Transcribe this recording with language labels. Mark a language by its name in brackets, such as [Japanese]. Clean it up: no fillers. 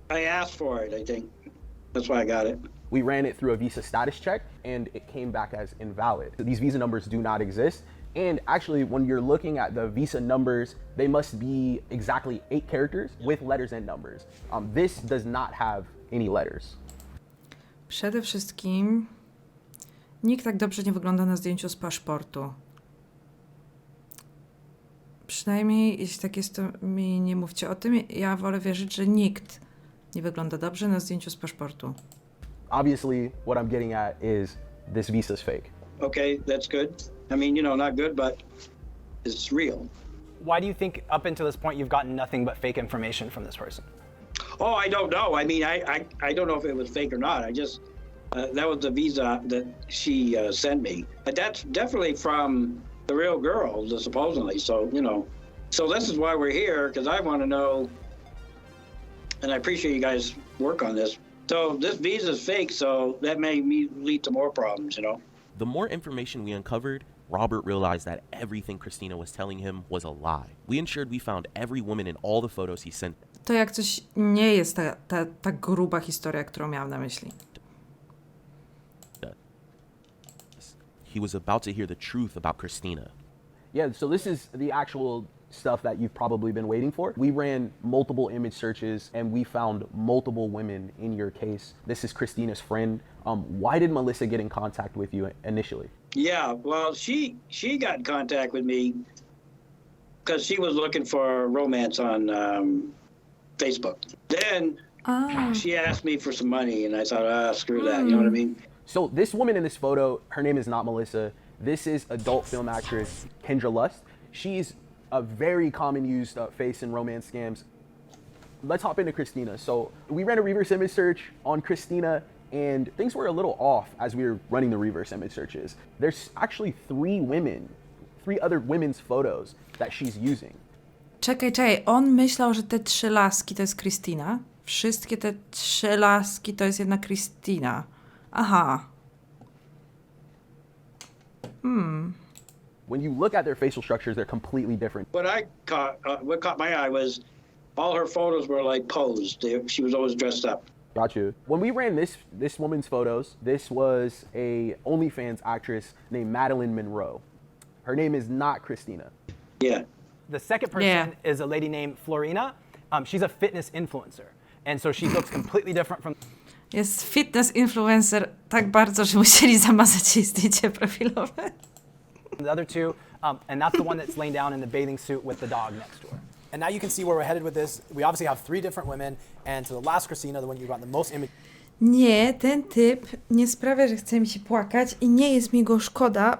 [English] I asked for it, I think. That's why I got it. We ran it through a visa status check and it came back as invalid. These visa numbers do not exist. And actually, when you're looking at the visa numbers, they must be exactly 8 characters with letters and numbers. This does not have any letters. [Polish] Przede wszystkim nikt tak dobrze nie wygląda na zdjęciu z paszportu. Przynajmniej, jeśli tak jest, to mi nie mówcie o tym. Ja wolę wierzyć, że nikt nie wygląda dobrze na zdjęciu z paszportu. [English] Obviously, what I'm getting at is this visa's fake. Okay, that's good. I mean, not good, but it's real. Why do you think up until this point you've gotten nothing but fake information from this person? Oh, I don't know. I mean, I don't know if it was fake or not. I just, that was the visa that she sent me. But that's definitely from the real girl, supposedly. So, so this is why we're here, because I want to know, and I appreciate you guys' work on this. So this visa is fake, so that may lead to more problems, The more information we uncovered, Robert realized that everything Christina was telling him was a lie. We ensured we found every woman in all the photos he sent. [Polish] To jak coś nie jest ta gruba historia, którą miałam na myśli. [English] He was about to hear the truth about Christina. Yeah, so this is the actual stuff that you've probably been waiting for. We ran multiple image searches and we found multiple women in your case. This is Christina's friend. Why did Melissa get in contact with you initially? Yeah, well, she got in contact with me because she was looking for romance on Facebook. Then she asked me for some money and I thought, screw that, you know what I mean? So this woman in this photo, her name is not Melissa. This is adult film actress Kendra Lust. She's a very common used face in romance scams. Let's hop into Christina. So we ran a reverse image search on Christina and things were a little off as we were running the reverse image searches. There's actually 3 other women's photos that she's using. [Polish] Czekaj, on myślał, że te 3 laski to jest Christina. Wszystkie te 3 laski to jest jedna Christina. Aha. [English] When you look at their facial structures, they're completely different. What caught my eye was all her photos were like posed. She was always dressed up. Got you. When we ran this woman's photos, this was a OnlyFans actress named Madeline Monroe. Her name is not Christina. Yeah. The second person is a lady named Florina. She's a fitness influencer. And so she looks completely different from... [Polish] Jest fitness influencer tak bardzo, że musieli zamazać jej zdjęcie profilowe. [English] The other 2, and that's the one that's laying down in the bathing suit with the dog next to her. And now you can see where we're headed with this. We obviously have 3 different women, and to the last Christina, the one you got the most image. [Polish] Nie, ten typ nie sprawia, że chce mi się płakać i nie jest mi go szkoda.